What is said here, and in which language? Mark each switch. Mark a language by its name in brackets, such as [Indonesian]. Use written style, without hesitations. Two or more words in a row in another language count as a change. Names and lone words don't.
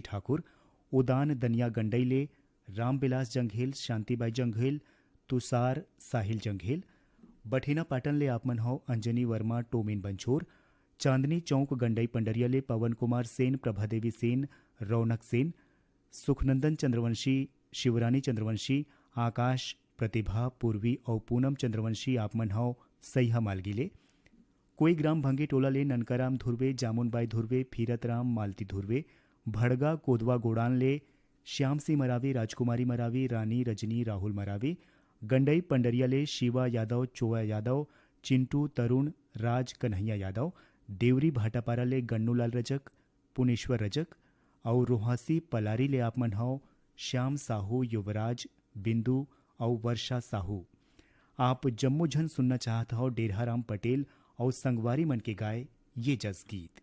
[Chhattisgarhi] ठाकुर, उदान दनिया गंडई ले रामविलास जंघेल, शांतिबाई जंघेल, तुषार साहिल जंघेल, बठेना पाटन ले आप मन हो, अंजनी वर्मा, टोमिन बंछोर, चांदनी चौक गंडई पंडरिया ले पवन कुमार सेन, प्रभादेवी सेन, रौनक सेन, सुखनंदन चंद्रवंशी, शिवरानी चंद्रवंशी, आकाश, प्रतिभा, पूर्वी और पूनम चंद्रवंशी आप मन हो सैहा मालगीले। कोई ग्राम भंगे टोला ले ननकाराम धुर्वे, जामुनबाई धुर्वे, फीरतराम, मालती धुर्वे, भड़गा कोदवा गोड़ान ले श्याम सिंह मरावी, राजकुमारी मरावी, रानी रजनी, राहुल मरावी, गंडई पंडरिया ले शिवा यादव, चोया यादव, चिंटू, तरुण, राज, कन्हैया यादव, देवरी भाटापारा ले गन्नूलाल रजक, पुनेश्वर रजक और रोहासी पलारी ले आप मन हो श्याम साहू, युवराज, बिंदु और वर्षा साहू। आप जम्मू झन सुनना चाहता हो डेरहाराम पटेल और संगवारी मन के गाए ये जस गीत।